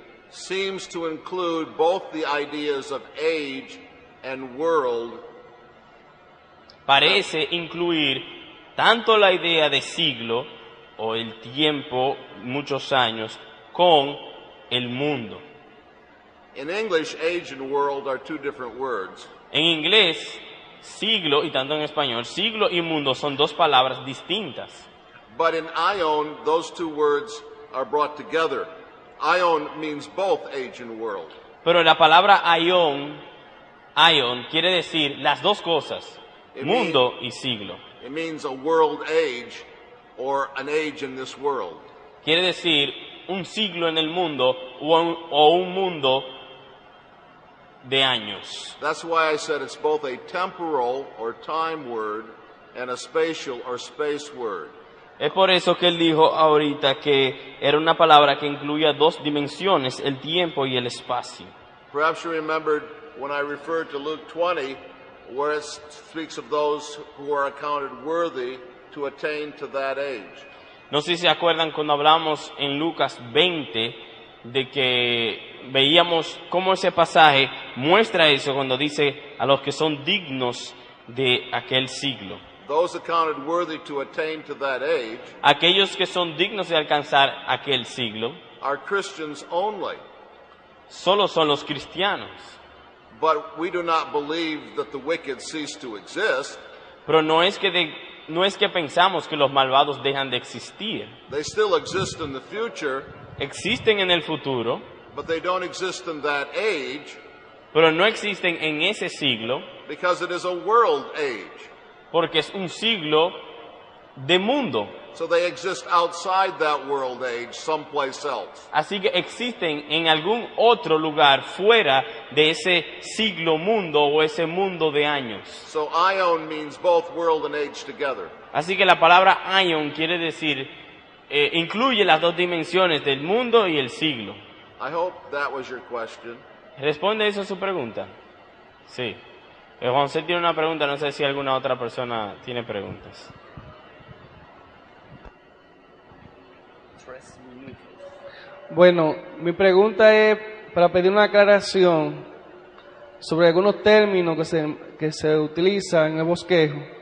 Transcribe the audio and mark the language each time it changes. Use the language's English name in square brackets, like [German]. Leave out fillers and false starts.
[English] seems to include both the ideas of age and world. [Spanish] parece incluir tanto la idea de siglo o el tiempo, muchos años, con el mundo. [English] In English, age and world are two different words. [Spanish] En inglés, siglo, y tanto en español, siglo y mundo son dos palabras distintas. [English] But in aion, those two words are brought together. Aion means both age and world. [Spanish] Pero la palabra aion quiere decir las dos cosas, mundo y siglo. [English] It means a world age or an age in this world. [Spanish] Quiere decir un siglo en el mundo o un mundo de años. [English] That's why I said it's both a temporal or time word and a spatial or space word. [Spanish] Es por eso que él dijo ahorita que era una palabra que incluía dos dimensiones, el tiempo y el espacio. [English] Perhaps you remembered when I referred to Luke 20, where it speaks of those who are accounted worthy to attain to that age. [Spanish] No sé si se acuerdan cuando hablamos en Lucas 20, de que veíamos cómo ese pasaje muestra eso cuando dice a los que son dignos de aquel siglo. [English] Those accounted worthy to attain to that age [Spanish] Aquellos que son dignos de alcanzar aquel siglo [English] are Christians only. [Spanish] solo son los cristianos. [English] But we do not believe that the wicked cease to exist. [Spanish] Pero no es que pensamos que los malvados dejan de existir. [English] They still exist in the future, [Spanish] Existen en el futuro, [English] but they don't exist in that age [Spanish] pero no existen en ese siglo [English] because it is a world age. [Spanish] porque es un siglo de mundo. [English] So they exist outside that world age, someplace else. [Spanish] Así que existen en algún otro lugar fuera de ese siglo mundo o ese mundo de años. [English] So ion means both world and age together. [Spanish] Así que la palabra aion quiere decir, incluye las dos dimensiones del mundo y el siglo. [English] I hope that was your question. [Spanish] ¿Responde eso a su pregunta? Sí. Juan José tiene una pregunta, no sé si alguna otra persona tiene preguntas. Bueno, mi pregunta es para pedir una aclaración sobre algunos términos que se utilizan en el bosquejo.